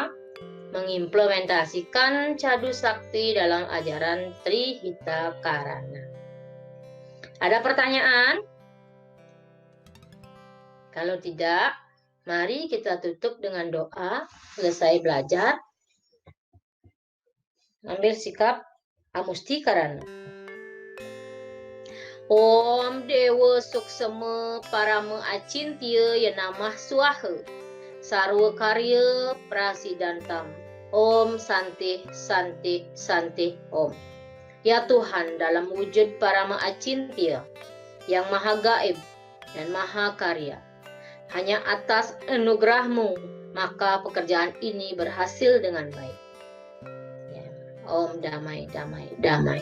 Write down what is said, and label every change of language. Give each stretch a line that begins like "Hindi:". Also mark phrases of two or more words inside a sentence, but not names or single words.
Indonesian: Mengimplementasikan Cadu Sakti dalam ajaran Trihita Karana. Ada pertanyaan? Kalau tidak, mari kita tutup dengan doa. Selesai belajar. Ambil sikap Amusti Karana.
Sanskrit: Om Dewa Suksema Parama Acintya Yanamah Swaha Sarwa Karya Prasidantam. Om Santi Santi Santi Om.
Indonesian: Ya Tuhan, dalam wujud Parama Acintya yang maha gaib dan maha karya, hanya atas anugerah-Mu maka pekerjaan ini berhasil dengan baik. Ya. Om damai damai damai.